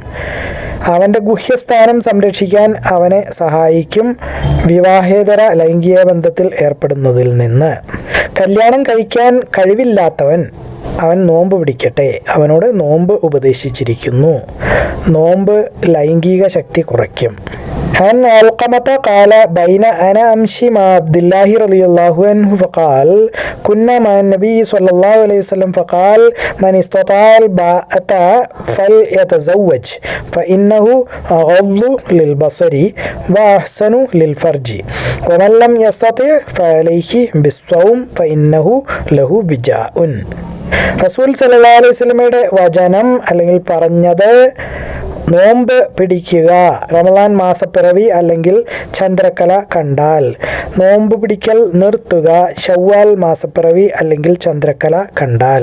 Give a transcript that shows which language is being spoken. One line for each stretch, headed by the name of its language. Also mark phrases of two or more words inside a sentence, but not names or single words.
Malayalam: അവൻ്റെ ഗുഹ്യസ്ഥാനം സംരക്ഷിക്കാൻ അവനെ സഹായിക്കും വിവാഹേതര ലൈംഗിക ബന്ധത്തിൽ ഏർപ്പെടുന്നതിൽ നിന്ന്. കല്യാണം കഴിക്കാൻ കഴിവില്ലാത്തവൻ അവൻ നോമ്പ് പിടിക്കട്ടെ. അവനോട് നോമ്പ് ഉപദേശിച്ചിരിക്കുന്നു. നോമ്പ് ലൈംഗിക ശക്തി കുറയ്ക്കും.
Arabic: عن علقمة قال بين أنا أمشي مع عبد الله رضي الله عنه فقال كنا مع النبي صلى الله عليه وسلم فقال من استطاع الباءة فليتزوج فإنه أغض للبصر وأحسن للفرج ومن لم يستطع فعليه بالصوم فإنه له وجاء.
Malayalam: റസൂൽ
Arabic: صلى الله عليه
Malayalam: വസല്ലമയുടെ വചനം അല്ലെങ്കിൽ പറഞ്ഞത്, നോമ്പ് പിടിക്കുക റമളാൻ മാസപ്പിറവി അല്ലെങ്കിൽ ചന്ദ്രക്കല കണ്ടാൽ. നോമ്പ് പിടിക്കൽ നിർത്തുക ശവ്വാൽ മാസപ്പിറവി അല്ലെങ്കിൽ ചന്ദ്രക്കല കണ്ടാൽ.